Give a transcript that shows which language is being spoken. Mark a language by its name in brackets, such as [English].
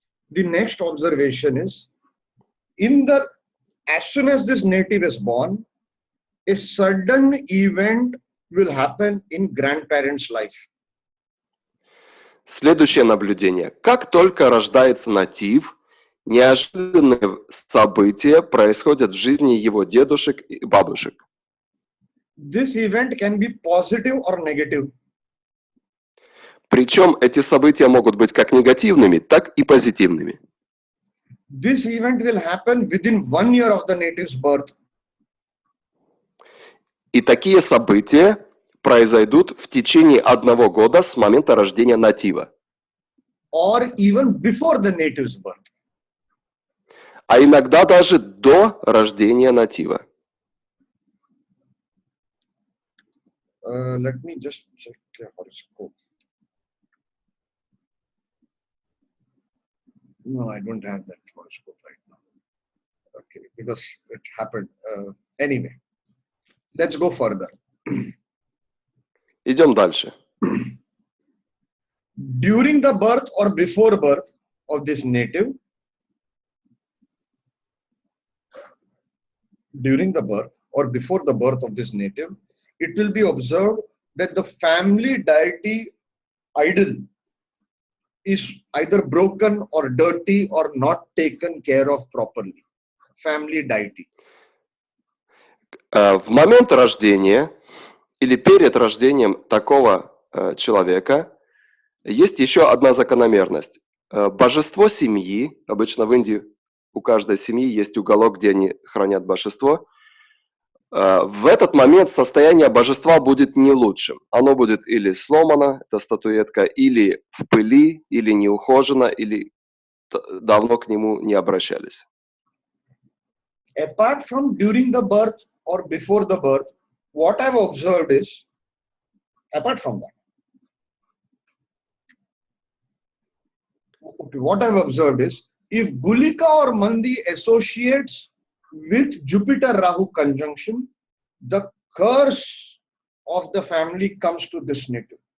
[English] The next observation is, as soon as this native is born, a sudden event will happen in grandparents' life. [Russian] Следующее наблюдение. Как только рождается натив, неожиданные события происходят в жизни его дедушек и бабушек. [English] This event can be positive or negative. [Russian] Причем эти события могут быть как негативными, так и позитивными. [English] This event will happen within 1 year of the native's birth. [Russian] И такие события произойдут в течение 1 года с момента рождения натива. [English] Or even before the native's birth. [Russian] А иногда даже до рождения натива. [English] Let me just check the horoscope. No, I don't have that horoscope right now. Okay, because it happened. Anyway, let's go further. [Russian] Идем дальше. [English] During the birth or before birth of this native, during the birth or before the birth of this native, it will be observed that the family deity idol is either broken or dirty or not taken care of properly. Family deity. [Russian] В момент рождения или перед рождением такого человека есть еще одна закономерность. Божество семьи, обычно в Индии у каждой семьи есть уголок, где они хранят божество. В этот момент состояние божества будет не лучшим. Оно будет или сломано, эта статуэтка, или в пыли, или неухожено, или давно к нему не обращались. [English] Apart from during the birth or before the birth, what I've observed is, apart from that, okay, what I've observed is, if Gulika or Mandi associates with Jupiter Rahu conjunction, the curse of the family comes to this native.